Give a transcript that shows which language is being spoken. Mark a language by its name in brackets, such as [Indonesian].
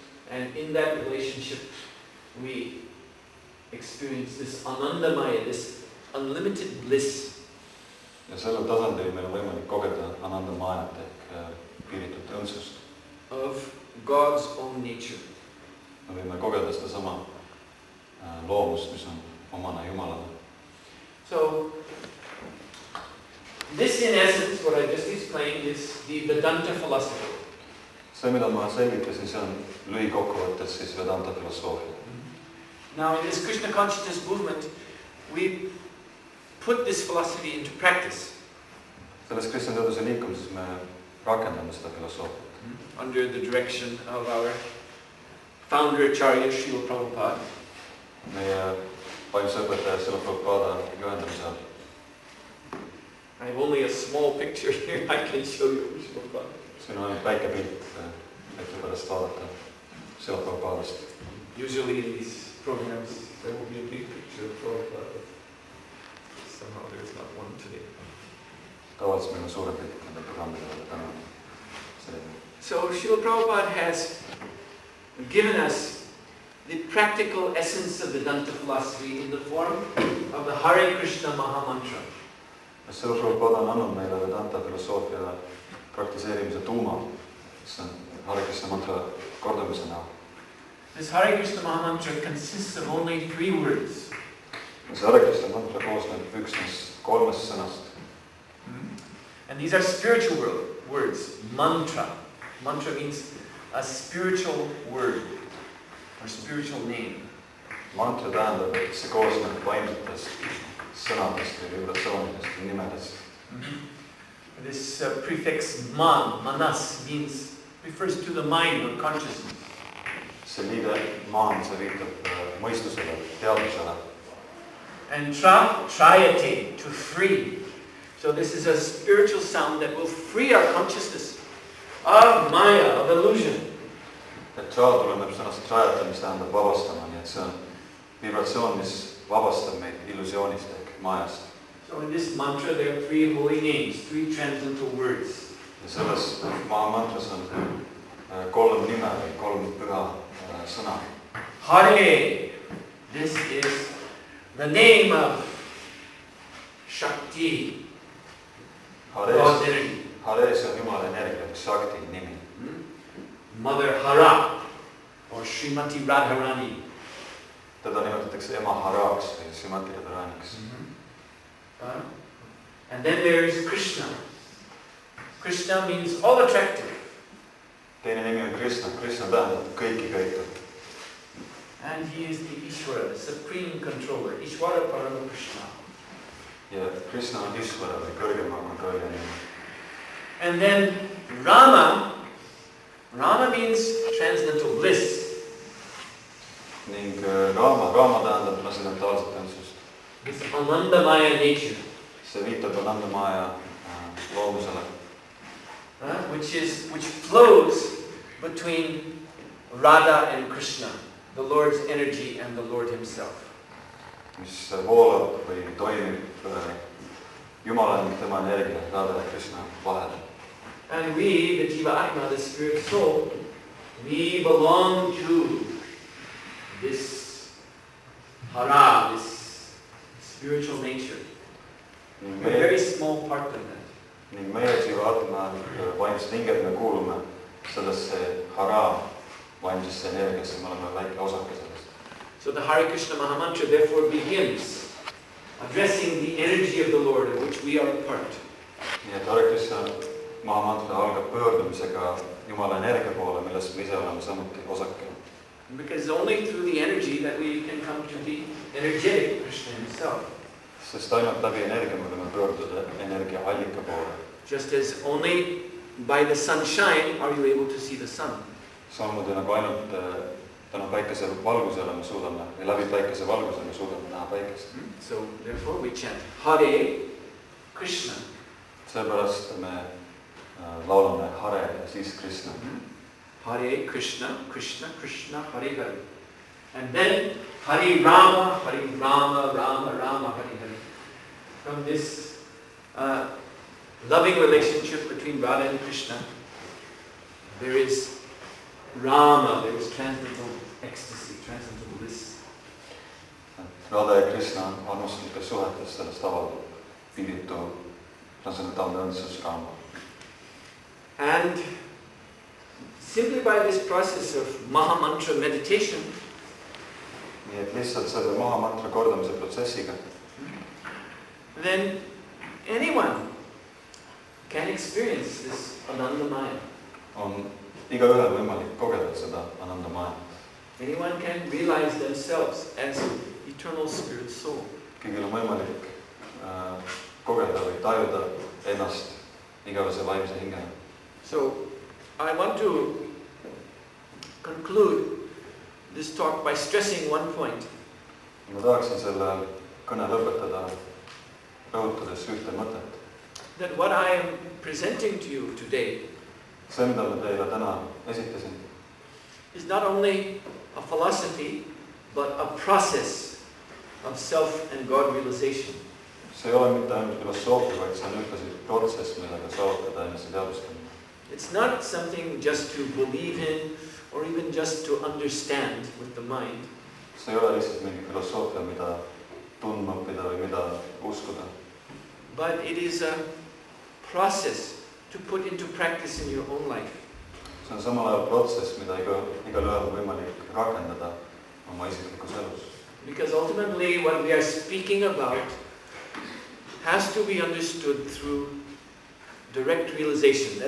[English] And in that relationship, we experience this anandamaya, this unlimited bliss. [Estonian] Ja sellel tasandil meil on võimalik kogeda anandamayat ehk piiritut õndsust. [English] Of God's own nature. [Estonian] Me võime kogeda seda sama loomust, mis on omane Jumalale. [English] So, this in essence, what I just explained, is the Vedanta philosophy. [Estonian] See, mida ma selgitasin, see on lühikokkuvõttes siis Vedanta filosoofia. [English] Now, in this Krishna consciousness movement, we put this philosophy into practice. [Estonian] Selles Krishna teaduse liikumises me rakendame seda filosoofiat. [English] Under the direction of our founder Acharya Srila Prabhupada. [Estonian] Meie vaimse õpetaja Srila Prabhupada juhendamise all. [English] I have only a small picture here. I can show you Srila Prabhupada. [Estonian] Siin on ainult väike pilt, et pärast vaadata Srila Prabhupadast. [English] Usually in these programs there will be a big picture of Prabhupada. Somehow there is not one today. [Estonian] Tavaliselt meil on suure pilt nende programmidele täna. [English] So Srila Prabhupada has given us the practical essence of Vedanta philosophy in the form of the Hare Krishna Maha Mantra. [Estonian] Srila Prabhupada on andnud meile Vedanta filosoofia praktiseerimise tuuma, mis on Hare Krishna mantra kordamise näol. [English] This Hare Krishna Maha Mantra consists of only 3 words. [Estonian] See Hare Krishna mantra koosneb üksnes 3 sõnast. [English] And these are spiritual words. Mantra. Mantra means a spiritual word or spiritual name. [Estonian] Mantra tähendab, et see koosneb vaimsetest sõnadest või vibratsioonidest või nimedest. [English] This prefix manas refers to the mind or consciousness. [Estonian] See liige maan, see viitab mõistusele, teadvusele. [English] And trayate, to free. So this is a spiritual sound that will free our consciousness of maya, of illusion. [Estonian] Et tra tuleneb sõnast trayate, mis tähendab vabastama, nii et see on vibratsioon, mis vabastab meid illusioonist ehk majast. [English] So in this mantra there are 3 holy names, 3 transcendental words. [Estonian] Ja selles maha mantras on 3 nime või 3 püha sõna. [English] Hare, this is the name of Shakti. [Estonian] Hare, see on Jumala energia, Shakti nimi. [English] Mother Hara, or Srimati Radharani. [Estonian] Teda nimetatakse ema Haraks või Srimati Radharaniks. [English] And then there is Krishna. Krishna means all attractive. [Estonian] Teine nimi on Krishna. Krishna tähendab kõiki köitu. [English] And he is the Ishvara, the supreme controller. [Sanskrit] Ishvara Parama Krishna. [Estonian] Ja Krishna on Ishvara või kõrgema kontrolli nimi. [English] And then Rama. Rama means transcendental bliss. [Estonian] Ning Rama tähendab transcendentaalset õndsust. [English] This Anandamaya nature. [Estonian] See viitab Anandamaya loomusele. [English] Which flows between Radha and Krishna, the Lord's energy and the Lord Himself. [Estonian] Mis voolab või toimib Jumala ning tema energia Radha ja Krishna vahel. [English] And we, the Jiva Atma, the spirit soul, we belong to this Hara, this spiritual nature. We're a very small part of that. [Estonian] Ning meie Jiva Atma vaimsed hinged me kuulume sellesse Hara vaimsesse energiasse, me oleme väike osake sellest. [English] So the Hare Krishna Maha Mantra therefore begins addressing the energy of the Lord of which we are a part. [Estonian] Nii et Hare Krishna Maha Mantra algab pöördumisega Jumala energia poole, millest me ise oleme samuti osake. [English] Because only through the energy that we can come to the energetic Krishna himself. [Estonian] Sest ainult läbi energia me võime pöörduda energia allika poole. [English] Just as only by the sunshine are you able to see the sun. [Estonian] Samamoodi nagu ainult tänu päikese valgusele me suudame, või läbi päikese valguse me suudame näha päikest. [English] So therefore we chant Hare Krishna. [Estonian] Seepärast me laulame Hare ja siis Krishna. [Sanskrit] Hare Krishna, Krishna Krishna, Hare Hare. [English] And then [Sanskrit] Hare Rama, Hare Rama, Rama Rama, Hare Hare. [English] From this loving relationship between Radha and Krishna, there is Rama, there is transcendental ecstasy, transcendental bliss. [Estonian] Radha ja Krishna armastuse suhetes sellest avaldub piiritu transcendentaalne õndsus Rama. [English] And simply by this process of Mahamantra meditation, [Estonian] nii et lihtsalt selle Mahamantra kordamise protsessiga, [English] then anyone can experience this Anandamaya. [Estonian] on igaühel võimalik kogeda seda Anandamaya. [English] Anyone can realize themselves as eternal spirit soul. [Estonian] Kõigil on võimalik kogeda või tajuda ennast igavese vaimse hingena. [English] So I want to conclude this talk by stressing one point. [Estonian] Ma tahaksin selle kõne lõpetada rõhutades ühte mõtet. [English] That what I am presenting to you today [Estonian] See, mida ma teile täna esitasin, [English] is not only a philosophy, but a process of self and God realization. [Estonian] see ei ole mitte ainult filosoofia, vaid see on ühtlasi protsess, millega saavutada enese teadvustamine. [English] It's not something just to believe in or even just to understand with the mind. [Estonian] See ei ole lihtsalt mingi filosoofia, mida tundma õppida või mida uskuda. [English] But it is a process to put into practice in your own life. [Estonian] See on samal ajal protsess, mida igal ühel on võimalik rakendada oma isiklikus elus. [English] Because ultimately what we are speaking about has to be understood through direct realization.